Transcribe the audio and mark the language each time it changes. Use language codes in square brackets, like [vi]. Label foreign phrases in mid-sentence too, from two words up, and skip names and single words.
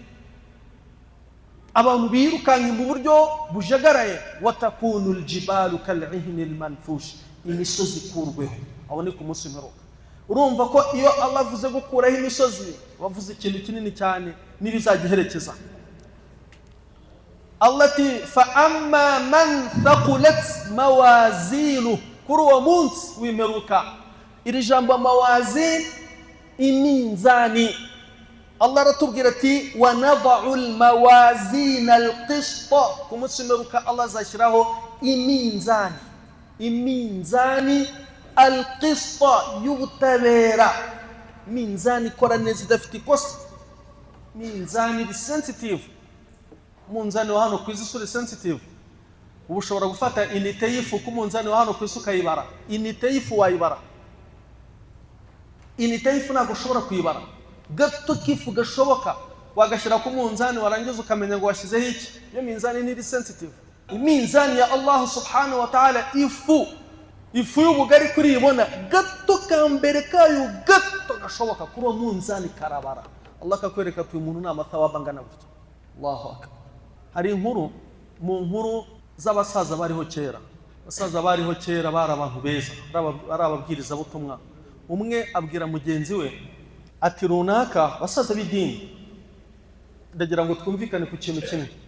[rw] Abantu birukanka mu buryo bujagaraye. [ar] وتكون الجبال كالعهن المنفوش, [rw] imisozi ikurweho. Aho ni ku munsi w'imperuka. Urumva ko iyo Allah avuze gukuraho imisozi, wavuze ikintu kinini cyane n'ibizagiherekeza. Allah ati [ar] فأما من ثقلت موازينه, [rw] kuri uwo munsi w'imperuka. Iri jambo mawazin, iminzani. Allah aratubwira ati [ar] ونضع الموازين القسط, [rw] ku munsi w'imperuka Allah azashyiraho iminzani. Iminzani al-qist, y'ubutabera. Minzani ikora neza idafite ikosa. Minzani iri sensitive. Munzani wa hano ku isi uri sensitive. Ubu ushobora gufata inite y'ifu ku munzani wa hano ku isi ukayibara. Inite y'ifu wayibara. Inite y'ifu ntabwo ushobora kuyibara. Gato k'ifu gashoboka wagashyira ku munzani, warangiza ukamenya ngo washyizeho iki. Iyo minzani ni sensitive. Iminzani ya Allah [ar] سبحانه وتعالى, [rw] ifu y'ubugari kuri ibona, gato kambere kayo gato gashoboka, kuri uwo munzani karabara. Allah akakwereka ati uyu muntu nta mathawaba angana gutya. [ar] الله أكبر. [rw] Hari inkuru mu nkuru z'abasaza bariho kera. Abasaza bariho kera bari abantu beza, ari ababwiriza butumwa. Umwe abwira mugenzi we ati runaka, basaza b'idini, ndagira ngo twumvikane ku kintu kimwe.